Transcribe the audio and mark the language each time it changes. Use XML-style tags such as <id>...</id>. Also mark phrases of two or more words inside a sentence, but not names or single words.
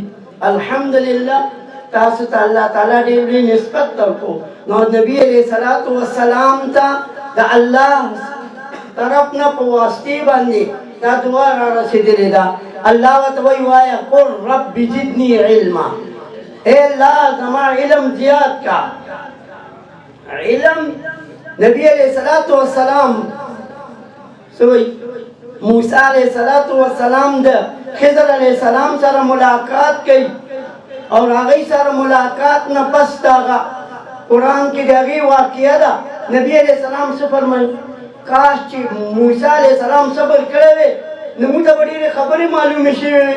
<ps>الحمدلله تاسو ته الله تعالی ډېر لوی نسبت درکو. نو نبی</ps> <ar>علیہ الصلوۃ والسلام</ar> <ps>ته د الله طرف نه په واسطې باندې دا دعا را رسېدلې ده. الله ورته وایي وایه</ps> <ar>قل رب زدنی علما.</ar> <ps>اے الله زما علم زیات کا. علم نبی</ps> <ar>علیہ الصلوۃ والسلام</ar> <ps>سوئی موسی</ps> <ar>علیہ الصلوۃ والسلام</ar> <ps>د خضر</ps> <ar>علیہ السلام</ar> <ps>سره ملاقات کوي او هغه سره ملاقات نه پس داغه قرآن کې دغه واقعه ده. نبی</ps> <ar>علیہ السلام</ar> <ps>څه فرمایي؟ کاش چې موسی</ps> <ar>علیہ السلام</ar> <ps>صبر کړی وی نو موږ ته ډېرې خبرې معلومې شوې وي.</ps>